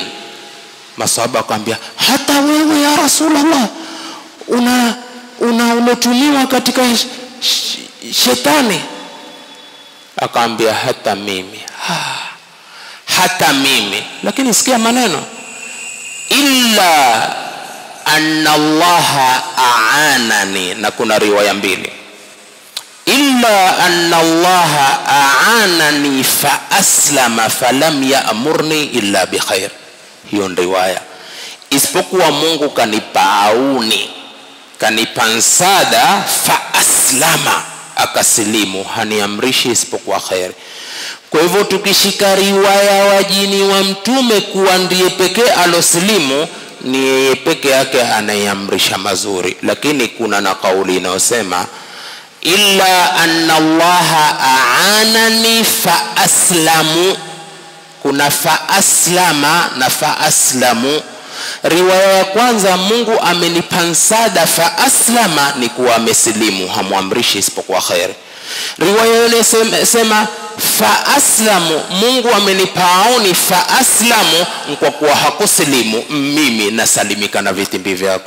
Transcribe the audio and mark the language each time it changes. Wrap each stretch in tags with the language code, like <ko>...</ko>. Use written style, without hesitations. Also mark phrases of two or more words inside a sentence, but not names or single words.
<sw>Masahaba akamwambia, hata wewe</sw> <ar>يا رسول الله</ar> <sw>umetumiwa katika shetani? Akamwambia hata mimi. Hata mimi. Lakini sikia maneno,</sw> <ar>إلا أن الله أعانني.</ar> <sw>Na kuna riwaya mbili,</sw> <ar>إلا أن الله أعانني فأسلم فلم يأمرني إلا بخير.</ar> <sw>Hiyo ndio riwaya. Isipokuwa Mungu kanipa auni, kanipa msaada,</sw> <ar>فأسلم,</ar> <sw>akasilimu, haniamrishi isipokuwa khair. Kwa hivyo tukishika riwaya wa jini wa mtume kuwa ndiye pekee alosilimu, ni yeye peke yake anayeamrisha mazuri. Lakini kuna na kauli inayosema</sw> <ar>إلا أن الله أعانني فأسلم.</ar> <sw>Kuna</sw> <ar>فأسلم</ar> <sw>na</sw> <ar>فأسلم.</ar> <sw>Riwaya ya kwanza, Mungu amenipa msaada,</sw> <ar>فأسلم,</ar> <sw>ni kuwa amesilimu, hamuamrishi isipokuwa khair. Riwaya ile sema</sw> <ar>فأسلم,</ar> <sw>Mungu amenipa auni,</sw> <ar>فأسلم,</ar> <sw>kwa kuwa hakusilimu, mimi nasalimika na vitimbi vyako.</sw>